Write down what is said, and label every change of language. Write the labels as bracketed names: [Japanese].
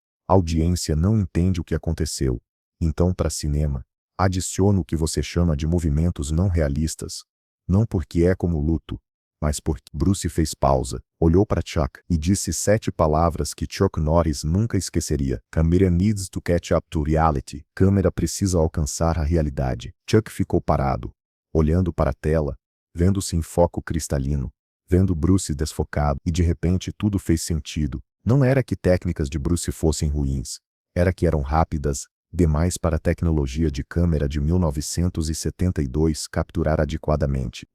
[Portuguese] A audiência não entende o que aconteceu. Então, para cinema, adiciona o que você chama de movimentos não realistas. Não porque é como luto, mas porque Bruce fez pausa, olhou para Chuck e disse 7 palavras que Chuck Norris nunca esqueceria. [English] Camera needs to catch up to reality. [Portuguese] Câmera precisa alcançar a realidade. Chuck ficou parado, olhando para a tela, vendo-se em foco cristalino, vendo Bruce desfocado, e de repente tudo fez sentido. Não era que técnicas de Bruce fossem ruins, era que eram rápidas demais para a tecnologia de câmera de 1972 capturar adequadamente.